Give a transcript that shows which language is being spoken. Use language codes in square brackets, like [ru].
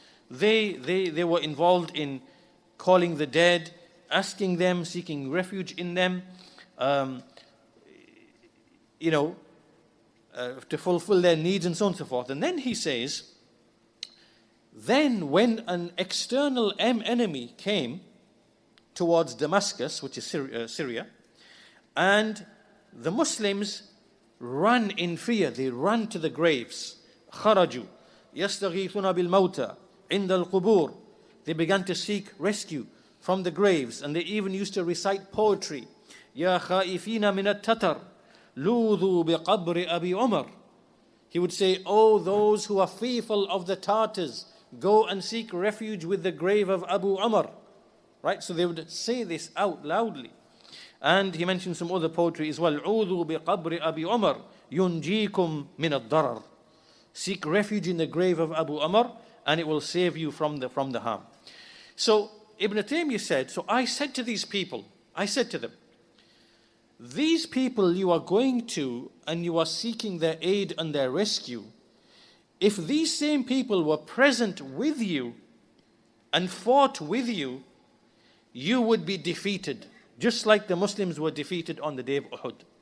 [en] They were involved in calling the dead, asking them, seeking refuge in them, to fulfill their needs and so on and so forth. And then he says, then when an external enemy came towards Damascus, which is Syria, and the Muslims ran in fear, they ran to the graves. [ar] خرجوا يستغيثون بالموتى عند القبور. [en] They began to seek rescue from the graves, and they even used to recite poetry. [ar] يا خائفين من التتر لوذوا بقبر أبي عمر. [en] He would say, oh, those who are fearful of the Tartars, go and seek refuge with the grave of Abu Umar. Right? So they would say this out loudly. And he mentioned some other poetry as well. [ar] عوذوا بقبر أبي عمر ينجيكم من الضرر. [en] Seek refuge in the grave of Abu Umar, and it will save you from the harm. So Ibn Taymiyyah said, so I said to these people, I said to them, these people you are going to and you are seeking their aid and their rescue, if these same people were present with you and fought with you, you would be defeated, just like the Muslims were defeated on the day of Uhud.